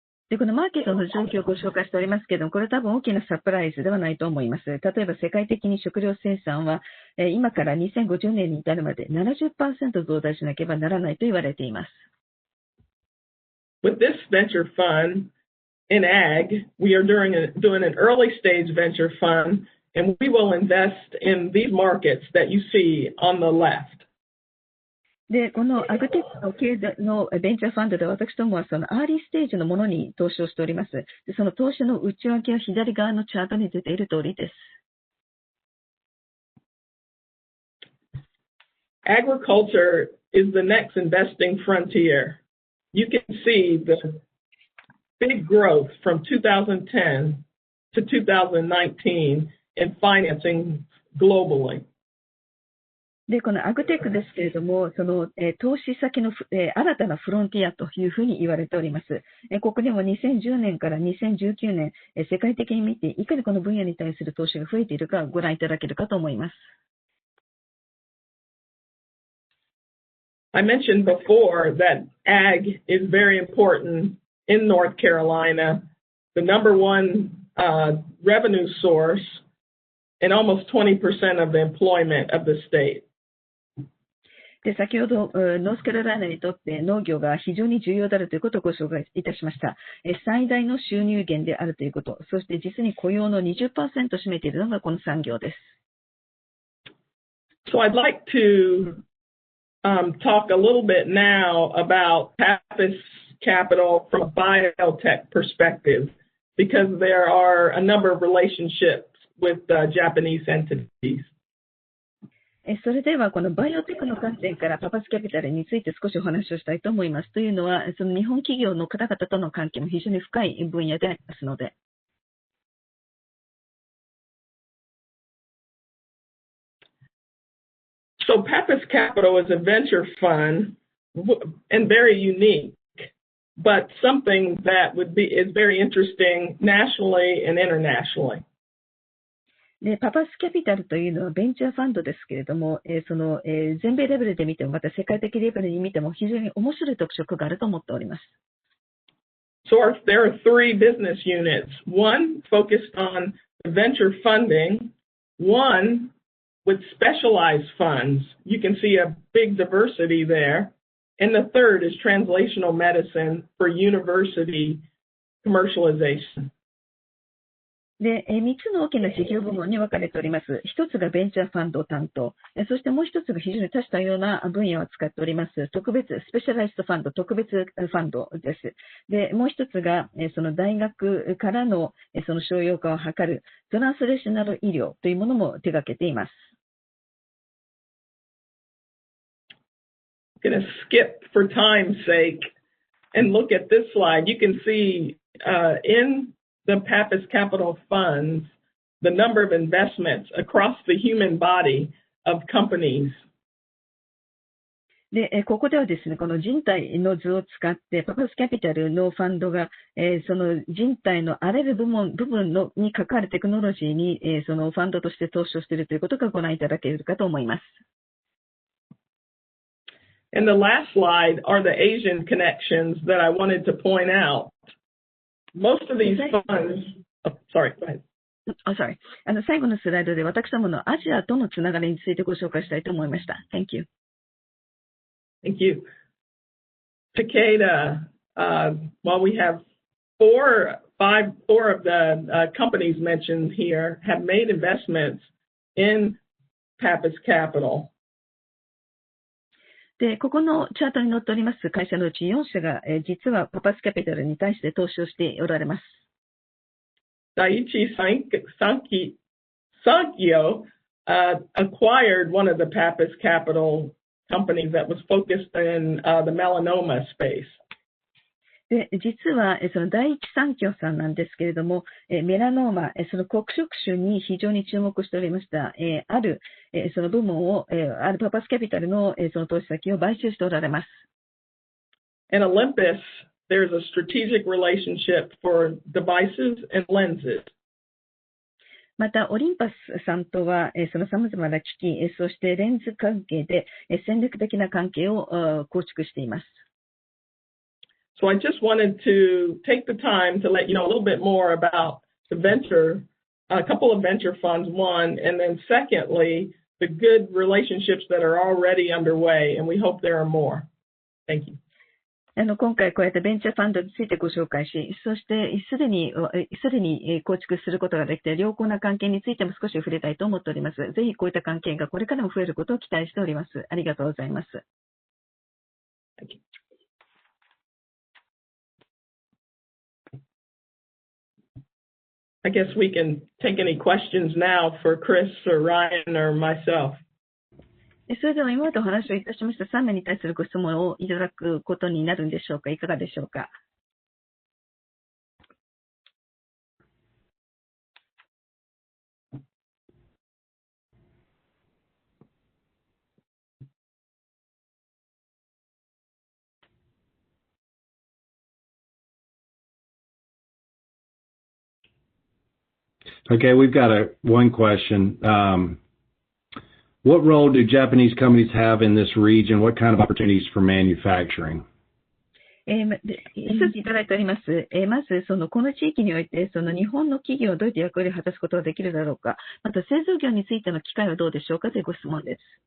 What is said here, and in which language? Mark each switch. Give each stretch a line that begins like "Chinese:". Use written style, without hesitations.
Japanese: で、このマーケットの状況をご紹介しておりますけれども、これ多分大きなサプライズではないと思います。例えば世界的に食料生産は、今から2050年に至るまで 70% 増大しなければならないと言われています。
English: With this venture fund in ag, we are doing an early stage venture fund, and we will invest in these markets that you see on the left.
Japanese: で、このアグテックの経済のベンチャーファンドで私どもはそのアーリーステージのものに投資をしております。で、その投資の内訳は左側のチャートに出ている通りです。
English: Agriculture is the next investing frontier. You can see the big growth from 2010 to 2019 in financing globally.
Japanese: で、このアグテックですけれども、その、投資先の、新たなフロンティアというふうに言われております。ここでも2010年から2019年、世界的に見て、いかにこの分野に対する投資が増えているかご覧いただけるかと思います。
English: I mentioned before that ag is very important in North Carolina, the number one revenue source and almost 20% of the employment of the state.
Japanese: で、先ほど、ノースカロライナにとって農業が非常に重要であるということをご紹介いたしました。最大の収入源であるということ、そして実に雇用の 20% を占めているのがこの産業です。
English: So I'd like to talk a little bit now about Pappas Capital from a biotech perspective, because there are a number of relationships with Japanese entities.
Japanese: それではこのバイオテクの観点からパパスキャピタルについて少しお話をしたいと思います。というのは、その日本企業の方々との関係も非常に深い分野でありますので。
English: So Pappas Capital is a venture fund and very unique, but something that is very interesting nationally and internationally.
Japanese: で、パパスキャピタルというのはベンチャーファンドですけれども、その、全米レベルで見ても、また世界的レベルに見ても非常に面白い特色があると思っております。
English: So there are three business units. One focused on venture funding, one with specialized funds. You can see a big diversity there. And the third is translational medicine for university commercialization.
Japanese: で、3つの大きな事業部門に分かれております。一つがベンチャーファンド担当。そしてもう一つが非常に多種多様な分野を使っております。スペシャライズドファンド、特別ファンドです。で、もう一つが、その大学からの、その商用化を図るトランスレーショナル医療というものも手掛けています。
English: I'm going to skip for time's sake and look at this slide. You can see in the Pappas Capital funds, the number of investments across the human body of companies.
Japanese: で、ここではですね、この人体の図を使って、パパスキャピタルのファンドが、その人体のあらゆる部分に関わるテクノロジーに、そのファンドとして投資をしているということがご覧いただけるかと思います。
English: And the last slide are the Asian connections that I wanted to point out. Most of these funds, sorry, go ahead. Sorry.
Japanese: 最後のスライドで私どものアジアとのつながりについてご紹介したいと思いました。
English: Thank you. Thank you. Takeda, while we have four of the companies mentioned here have made investments in Pappas Capital.
Japanese: で、ここのチャートに載っております会社のうち4社が、実はパパスキャピタルに対して投資をしておられます。
English: Daiichi Sankyo acquired one of the Pappas Capital companies that was focused in the melanoma space.
Japanese: で、実は、その第一三共さんなんですけれども、メラノーマ、その黒色種に非常に注目しておりました、ある、その部門を、あるパパスキャピタルの、その投資先を買収しておられます。
English: In Olympus, there's a strategic relationship for devices and lenses.
Japanese: また、オリンパスさんとは、その様々な機器、そしてレンズ関係で、戦略的な関係を構築しています。
English: So I just wanted to take the time to let you know a little bit more about a couple of venture funds, one, and then secondly, the good relationships that are already underway, and we hope there are more. Thank you.
Japanese: 今回こうやってベンチャーファンドについてご紹介し、そしてすでに構築することができて良好な関係についても少し触れたいと思っております。ぜひこういった関係がこれからも増えることを期待しております。ありがとうございます。
English: Thank you. I guess we can take any questions now for Chris or Ryan or myself.
Japanese: それでは今までお話をいたしました3名に対するご質問をいただくことになるんでしょうか。いかがでしょうか。
English: Okay, we've got one question. What role do Japanese companies have in this region? What kind of opportunities for manufacturing?
Japanese: 一ついただいております。まず、この地域において、日本の企業はどういった役割を果たすことができるだろうか。また、製造業についての機会はどうでしょうかというご質問です。